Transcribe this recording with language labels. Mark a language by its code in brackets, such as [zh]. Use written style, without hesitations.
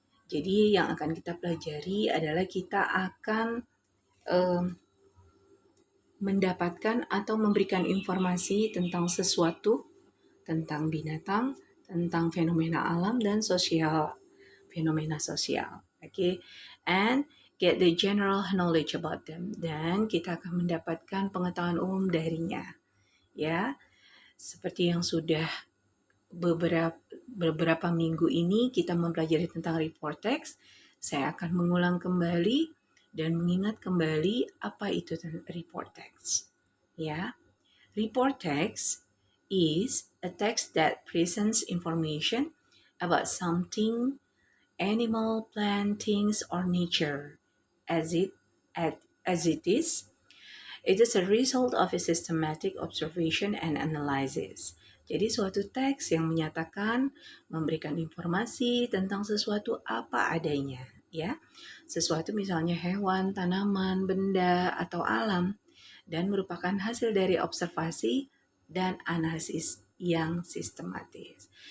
[id] Jadi yang akan kita pelajari adalah kita akan um, mendapatkan atau memberikan informasi tentang sesuatu, tentang binatang, tentang fenomena alam dan sosial, fenomena sosial. [en] Okay, and get the general knowledge about them. [id] Dan kita akan mendapatkan pengetahuan umum darinya. Ya, seperti yang sudah beberapa minggu ini kita mempelajari tentang report text, saya akan mengulang kembali dan mengingat kembali apa itu report text. [en] Ya, report text is a text that presents information about something, animal, plant, things, or nature as it is. It is a result of a systematic observation and analysis. [id] Jadi suatu teks yang menyatakan memberikan informasi tentang sesuatu apa adanya, ya. Sesuatu misalnya hewan, tanaman, benda, atau alam dan merupakan hasil dari observasi dan analisis yang sistematis.